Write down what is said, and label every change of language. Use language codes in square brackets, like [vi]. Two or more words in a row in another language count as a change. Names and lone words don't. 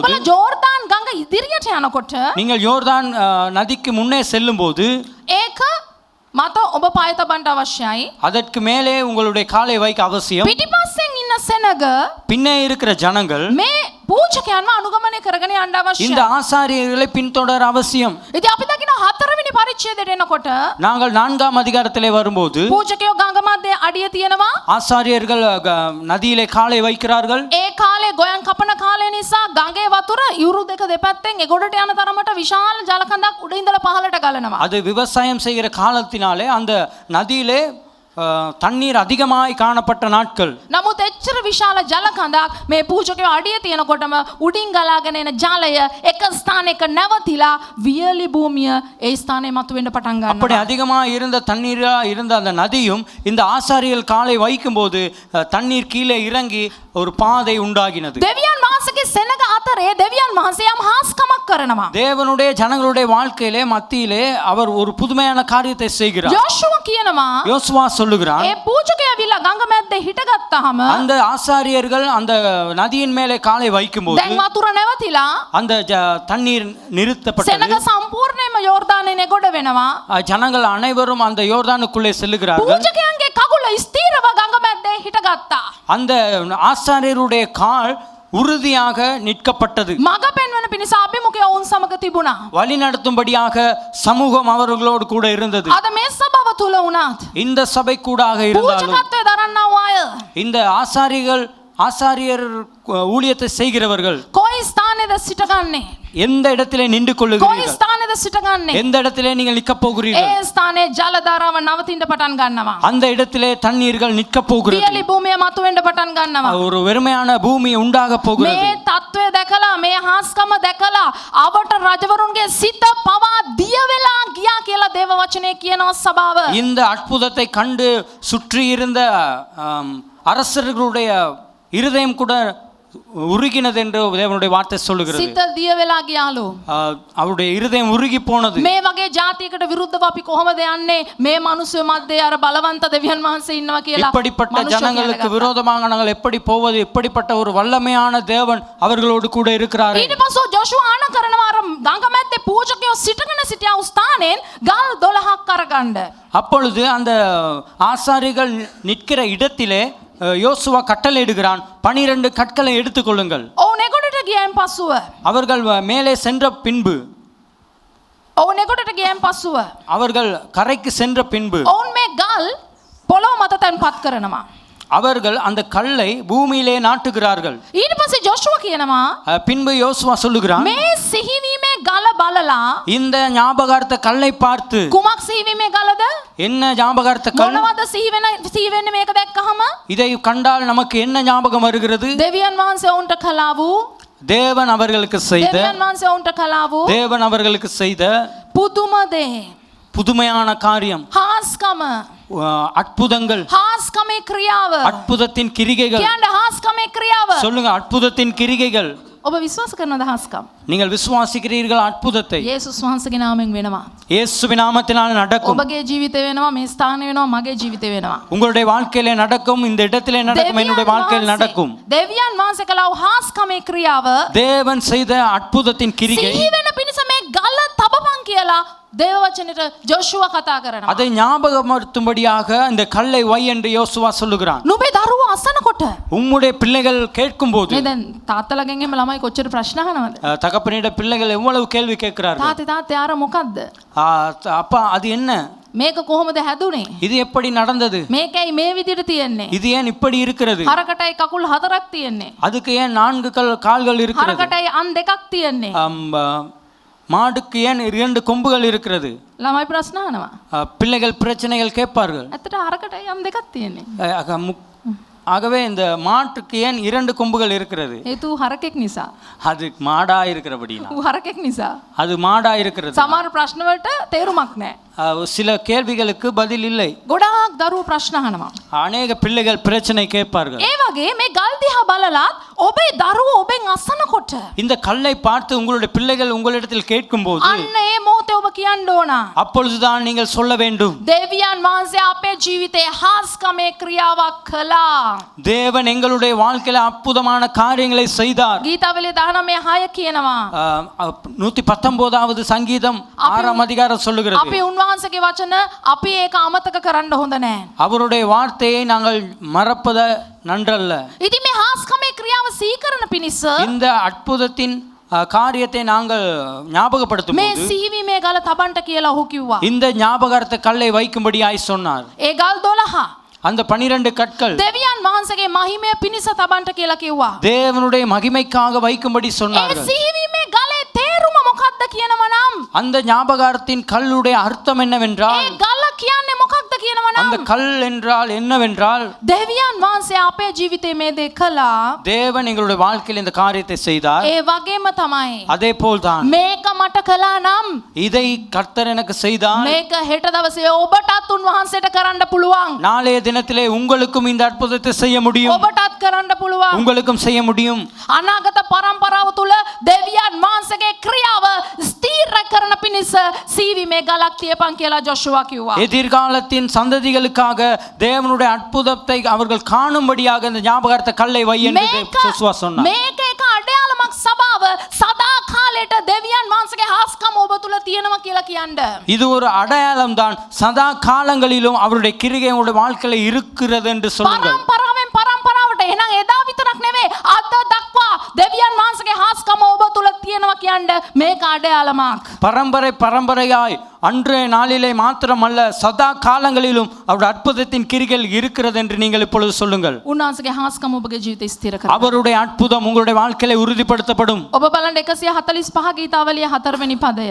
[si] නුඹලා ජෝර්දාන් ගඟ ඉදිරියට යනකොට [ta] நீங்கள் யோர்தான் நதிக்கு முன்னே செல்லும்போது [si] ඒක මත ඔබ පාය තබන්න අවශ්‍යයි. [ta] அதற்கு மேலே உங்களுடைய காலை வைக்க அவசியம். [si] පිටිපස්සෙන් ඉන්න සෙනග [ta] பின்னே இருக்கிற ஜனங்கள் [si] මේ පූජකයන්ව අනුගමනය කරගෙන යන්න [ta] இந்த [si] අවශ්‍යයි. [ta] ஆசாரியர்களை பின்தொடர அவசியம். [si] ඉතින් අපි දකින හතරවෙනි පරිච්ඡේදයට එනකොට [ta] நாங்கள் 4ஆம் அதிகாரத்திலே வரும்போது [si] පූජකයෝ ගඟ මැදේ අඩිය තියනවා. [ta] ஆசாரியர்கள் நதியிலே காலை வைக்கிறார்கள். [si] ඒ කාලේ ගොයන් කපන කාලය නිසා ගඟේ වතුර යුරු දෙක දෙපැත්තෙන් එගොඩට යන තරමට විශාල ජල කඳක් උඩ ඉඳලා පහළට ගලනවා. [ta] அது விவசாயம் செய்கிற காலத்தினாலே அந்த நதியிலே தண்ணீர் அதிகமாய் காணப்பட்ட நாட்கள். [si] නමුත් එච්චර විශාල ජල කඳක් මේ පූජකයෝ අඩිය තියනකොටම උඩින් ගලාගෙන එන ජලය එක ස්ථානයක නැවතිලා වියලි භූමිය ඒ ස්ථානයේ මතුවෙන්න පටන් [ta] அப்படி [si] ගන්නවා. [ta] அதிகமாக இருந்த தண்ணீரா இருந்த அந்த நதியும் இந்த ஆசாரியர்கள் காலை வைக்கும்போது தண்ணீர் கீழே இறங்கி ஒரு பாதை உண்டாகினது. [si] දෙවියන් වහන්සේගේ සෙනග අතරේ දෙවියන් වහන්සේ යම් හාස්කමක් කරනවා. [ta] தேவனுடைய ஜனங்களுடைய வாழ்க்கையிலே மத்தியிலே அவர் ஒரு புதுமையான காரியத்தை செய்கிறார். [si] යෝෂුව කියනවා [ta] யோசுவா சொல்லுகிறார், [si] ඒ පූජකයා විලා ගඟ මැද්දේ හිටගත්තාම [ta] அந்த ஆசாரியர்கள் அந்த நதியின் மேலே காலை வைக்கும்போது [si] දැන් වතුර නැවතිලා [ta] அந்த தண்ணீர் நிறுத்தப்பட்டது. [si] සෙනග සම්පූර්ණයෙන්ම යෝර්දානේ නෙගොඩ වෙනවා. [ta] ஜனங்கள் அனைவரும் அந்த யோர்தானுக்குள்ளே செல்லுகிறார்கள். [si] පූජකයන්ගේ කකුල ස්ථීරව ගඟ මැද්දේ හිටගත්තා. [ta] அந்த ஆசாரியருடைய கால் உறுதியாக நிற்கப்பட்டது. [si] මග පෙන්වන පිණිස අභිමුඛය ඔවුන් සමග තිබුණා. [ta] வழி நடத்தும்படியாக சமூகம் அவர்களோடு கூட இருந்தது. [si] අද මේ සභාව තුල වුණත් [ta] இந்த சபை கூடாக இருந்தாலும் [si] පූජකත්වයේ දරන්නා වූ අය [ta] இந்த ஆசாரியர் ஊழியத்தை செய்கிறவர்கள் [si] කොයි ස්ථානේද සිටගන්නේ? [ta] எந்த இடத்திலே நின்று [si] කොයි [ta] கொள்ளுகிறீர்கள்? [si] ස්ථානේද සිටගන්නේ? [ta] எந்த இடத்திலே நீங்கள் நிற்க போகிறீர்கள்? [si] ඒ ස්ථානයේ ජල ධාරාව නවතින්න පටන් ගන්නවා. [ta] அந்த இடத்திலே தண்ணீர்கள் நிற்க போகிறது. [si] වියලි භූමිය මතුවෙන්න පටන් ගන්නවා. [ta] ஒரு வெறுமையான பூமி உண்டாக போகிறது. [si] මේ தત્ත්වය දැකලා මේ හාස්කම දැකලා අවට රජවරුන්ගේ සිත පවා දිය වෙලා ගියා කියලා දේව වචනේ කියනවා සභාව. [ta] இந்த அற்புதத்தை கண்டு சுற்றி இருந்த அரசர்களுடைய இருதயம் கூட உருகினது என்று தேவனுடைய வார்த்தை சொல்லுகிறது. [si] සිත දිය වෙලා ගියාලු. [ta] அவருடைய இருதயம் உருகி போனது. [si] මේ වගේ ජාතියකට විරුද්ධව අපි කොහොමද යන්නේ? මේ මිනිස්සු මැද්දේ අර බලවන්ත දෙවියන් වහන්සේ ඉන්නවා කියලා. [ta] இப்படிப்பட்ட ஜனங்களுக்கு விரோதமாக நாங்கள் எப்படி போவது? இப்படிப்பட்ட ஒரு வல்லமையான தேவன் அவர்களோடு கூட இருக்கிறார். [si] ඊට පස්සෙ ජෝෂුවා ආන කරනවා අර ගඟ මැද්දේ පූජකයෝ සිටගෙන සිටියා ස්ථානෙන් ගල් 12ක් අරගන්න. [ta] அப்பொழுது அந்த ஆசாரிகள் நிற்கிற இடத்திலே யோசுவா கட்டளையிடுகிறான், 12 கற்களை எடுத்துக்கொள்ளுங்கள். [si] ඔවුන් එගොඩට ගියන් පස්සුව [ta] அவர்கள் மேலே சென்ற பின்பு [si] ඔවුන් එගොඩට ගියන් පස්සුව [ta] அவர்கள் கரைக்கு சென்ற பின்பு [si] ඔවුන් මේ ගල් පොළොව මත තැන්පත් කරනවා. [ta] அவர்கள் அந்த கல்லை பூமியிலே நாட்டுகிறார்கள். [si] ඊට පස්සේ ජෝෂුවා කියනවා [ta] பின்பு யோசுவா சொல்லுகிறான், [si] මේ සිහිවීමේ ගල බලලා [ta] இந்த ஞாபகார்த்த கல்லை பார்த்து, [si] කුමක් සිහිවීමේ ගලද? [ta] என்ன ஞாபகார்த்த கல்? [si] මොනවද සිහිවෙන්නේ මේක දැක්කහම? [ta] இதை கண்டால் நமக்கு என்ன ஞாபகம் வருகிறது? [si] දෙවියන් වහන්සේ ඔවුන්ට කළා වූ [ta] தேவன் அவர்களுக்கு செய்த [si] දෙවියන් වහන්සේ ඔවුන්ට කළා වූ [ta] தேவன் அவர்களுக்கு செய்த [si] පුදුම දේ [ta] புதுமையான காரியம், [si] හාස්කම [ta] அற்புதங்கள், [si] හාස්කමේ ක්‍රියාව [ta] அற்புதத்தின் கிரிகைகள். [si] කියන්න හාස්කමේ ක්‍රියාව [ta] சொல்லுங்க, அற்புதத்தின் கிரிகைகள். [si] ඔබ විශ්වාස කරනවද හාස්කම්? [ta] நீங்கள் விசுவாசிக்கிறீர்கள் அற்புதத்தை? [si] යේසුස් වහන්සේගේ නාමයෙන් වෙනවා. [ta] இயேசுவின் நாமத்தினால் நடக்கும். [si] ඔබගේ ජීවිතේ වෙනවා, මේ ස්ථානේ වෙනවා, මගේ ජීවිතේ වෙනවා. [ta] உங்களுடைய வாழ்க்கையிலே நடக்கும், இந்த இடத்திலே நடக்கும், என்னுடைய வாழ்க்கையில் நடக்கும். [si] දෙවියන් වහන්සේ කළා වූ හාස්කමේ ක්‍රියාව [ta] தேவன் செய்த அற்புதத்தின் கிரிகை [si] සිහි වෙන පිණිස මේ ගල තබපන් කියලා කියලා දේව වචනෙට ජෝෂුවා කතා කරනවා. [ta] அதை ஞாபகப்படுத்தும்படியாக இந்த கல்லை வை என்று யோசுவா சொல்லுகிறான். [si] නුඹේ දරුවෝ අසනකොට [ta] உம்முடைய பிள்ளைகள் கேட்கும்போது [si] මේ දැන් තාත්තලාගෙන් එහෙම ළමයි කොච්චර ප්‍රශ්න අහනවද? [ta] தகப்பனிட பிள்ளைகள் எவ்வளவு கேள்வி கேட்கிறார்கள். [si] තාත්තේ ආර මොකද්ද? [ta] அப்பா அது என்ன, [si] මේක කොහොමද හැදුනේ? [ta] இது எப்படி நடந்தது, [si] මේකයි මේ විදිහට තියෙන්නේ? [ta] இது ஏன் இப்படி இருக்கிறது, [si] හරකටයි කකුල් 4ක් තියෙන්නේ? [ta] அதுக்கு ஏன் 4 கால்கள் இருக்கிறது, [si] හරකටයි අන් 2ක් තියෙන්නේ? [ta] மாடுக்கு ஏன் 2 கொம்புகள் இருக்கிறது? [si] ළමයි ප්‍රශ්න අහනවා. [ta] பிள்ளைகள் பிரச்சனைகள் கேட்பார்கள். [si] ඇත්තට හරකටයි අන් 2ක් තියෙන්නේ. [ta] ஆகவே இந்த மாட்டுக்கு ஏன் 2 கொம்புகள் இருக்கிறது? [si] හේතුව හරකෙක් නිසා. [ta] அது மாடா இருக்கிறபடினா. [si] ඌ හරකෙක් නිසා. [ta] அது மாடா இருக்கிறது. [si] සමහර ප්‍රශ්න වලට තේරුමක් නැහැ. [ta] சில கேள்விகளுக்கு பதில் இல்லை. [si] ගොඩාක් දරුවෝ ප්‍රශ්න අහනවා. [ta] அநேக பிள்ளைகள் பிரச்சனை கேட்பார்கள். [si] ඒ වගේ මේ ගල් දිහා බලලත් ඔබේ දරුවෝ ඔබෙන් අසනකොට [ta] இந்த கல்லை பார்த்து உங்களுடைய பிள்ளைகள் உங்களிடத்தில் கேட்கும்போது [si] අන්න ඒ මොහොතේ ඔබ කියන්න ඕන. [ta] அப்பொழுதுதான் நீங்கள் சொல்ல வேண்டும், [si] දෙවියන් වහන්සේ අපේ ජීවිතේ හාස්කමේ ක්‍රියාවක් කළා. [ta] தேவன் எங்களுடைய வாழ்க்கையில அற்புதமான காரியங்களை செய்தார். [si] ගීතවලේ 19:6 කියනවා. [ta] 119வது சங்கீதம் 6ஆம் அதிகாரம் சொல்லுகிறது, [si] අපි උන්වහන්සේගේ වචන අපි ඒක අමතක කරන්න හොඳ නැහැ. [ta] அவருடைய வார்த்தையை நாங்கள் மறப்பது நன்றல்ல. [si] ඉතින් මේ හාස්කමේ ක්‍රියාව සීකරන පිණිස [ta] இந்த அற்புதத்தின் காரியத்தை நாங்கள் ஞாபகப்படுத்தும் [si] මේ [ta] போது [si] සීවිමේ ගල තබන්ට කියලා ඔහු කිව්වා. [ta] இந்த ஞாபகார்த்த கல்லை வைக்கும்படியாய் சொன்னார். [si] ඒ ගල් 12 [ta] அந்த 12 கற்கள் [si] දෙවියන් වහන්සේගේ මහිමය පිණිස තබන්ට කියලා කිව්වා. [ta] தேவனுடைய மகிமைக்காக வைக்கும்படி [si] ඒ [ta] சொன்னார்கள். [si] සීවිමේ ගලේ තේරුම මොකක්ද කියනවා නම් [ta] அந்த ஞாபகார்த்தின் கல்லுடைய அர்த்தம் என்னவென்றால், [si] ඒ ගල කියන්නේ මොකක්ද කියනවා [ta] அந்த [si] නම් [ta] கல் என்றால் என்னவென்றால், [si] දෙවියන් වහන්සේ අපේ ජීවිතේ මේ දේ කළා. [ta] தேவன் எங்களுடைய வாழ்க்கையில் இந்த காரியத்தை செய்தார். [si] ඒ වගේම තමයි [ta] அதே போல்தான் [si] මේක මට කළා නම් [ta] இதை கர்த்தர் எனக்கு செய்தார், [si] මේක හෙට දවසේ ඔබටත් උන්වහන්සේට කරන්න පුළුවන්. [ta] நாளைய தினத்திலே உங்களுக்கும் இந்த அற்புதத்தை செய்ய முடியும், [si] ඔබටත් කරන්න පුළුවන්. [ta] உங்களுக்கும் செய்ய முடியும். [si] අනාගත පරම්පරාව තුල දෙවියන් වහන්සේගේ ක්‍රියාව ස්ථීර කරන පිණිස සීවිමේ ගලක් තියපන් කියලා ජොෂුවා කිව්වා. [ta] எதிர்காலத்தின் சந்ததிகளுக்காக தேவனுடைய அற்புதத்தை அவர்கள் காணும்படியாக இந்த ஞாபகார்த்த கல்லை வை என்று யோசுவா சொன்னார். [si] මේක එක අඩයාලමක් සබාව සදා කාලයට දෙවියන් වහන්සේගේ හාස්කම ඔබ තුල තියෙනවා කියලා කියන්න. [ta] இது ஒரு அடையாளம் தான், சதா காலங்களிலும் அவருடைய கிரியை உங்களுடைய வாழ்க்கையில இருக்கிறது என்று சொல்லுங்கள். [si] පරම්පරාවෙන් පරම්පරාවට එහෙනම් එදා විතරක් නෙවෙයි අද දක්වා දෙවියන් වහන්සේගේ හාස්කම ඔබ තුල තියෙනවා කියන්න මේක අඩයාලමක්. [ta] பரம்பரை பரம்பரையாய் அன்றைய நாளிலே மாத்திரமல்ல சதா காலங்களிலும் அவருடைய அற்புதத்தின் கிரிகள் இருக்கிறது என்று நீங்கள் இப்பொழுது சொல்லுங்கள். [si] උන්වහන්සේගේ හාස්කම ඔබගේ ජීවිතේ ස්ථිර කරගන්න. [ta] அவருடைய அற்புதம் உங்களுடைய வாழ்க்கையில உறுதிப்படுத்தப்படும். [si] ඔබ බලන්න 145 ගීතාවලිය 4 වෙනි පදය.